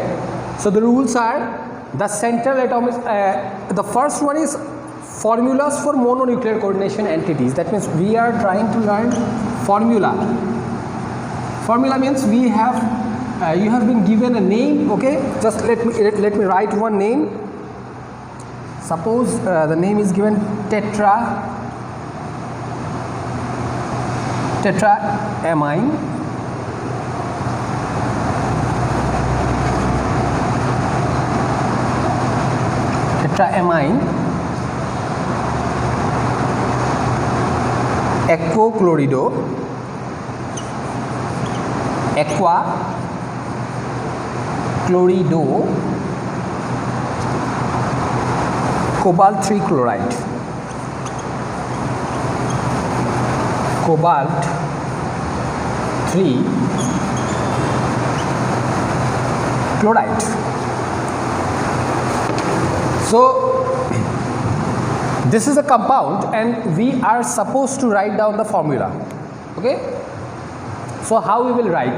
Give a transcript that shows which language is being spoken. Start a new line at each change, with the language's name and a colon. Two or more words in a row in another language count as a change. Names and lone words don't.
English: So the rules are the central atomic, the first one is formulas for mononuclear coordination entities. That means we are trying to learn formula. Formula means we have you have been given a name. Okay, just let me write one name. Suppose the name is given tetraamine. Tetraamine aquachlorido cobalt 3 chloride. Cobalt 3 chloride. So this is a compound and we are supposed to write down the formula. Okay, so how we will write?